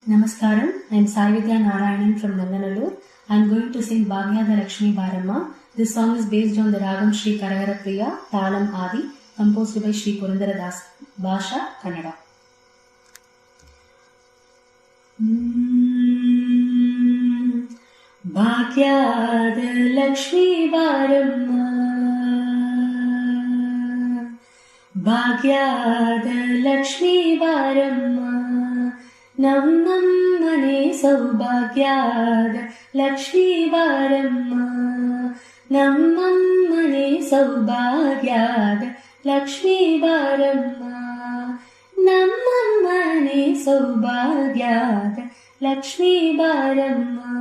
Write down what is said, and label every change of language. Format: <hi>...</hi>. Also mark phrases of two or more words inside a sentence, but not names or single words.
<en>Namaskaram, I am Saividya Narayanan from Nanganallur. I am going to sing Bhagyada Lakshmi Baramma. This song is based on the Ragam Shri Karagara Priya, Talam Adi, composed by Shri Purandara Das, Bhasha, Kannada.</en> <kn>ಭಾಗ್ಯದ ಲಕ್ಷ್ಮೀ ಬಾರಮ್ಮ ಭಾಗ್ಯದ ಲಕ್ಷ್ಮೀ ಬಾರಮ್ಮ, ನಮ್ಮನೆ ಸೌಭಾಗ್ಯದ ಲಕ್ಷ್ಮೀ ಬಾರಮ್ಮ, ನಮ್ಮನೆ ಸೌಭಾಗ್ಯದ ಲಕ್ಷ್ಮೀ ಬಾರಮ್ಮ, ನಮ್ಮನೆ ಸೌಭಾಗ್ಯದ ಲಕ್ಷ್ಮೀ ಬಾರಮ್ಮ.</kn>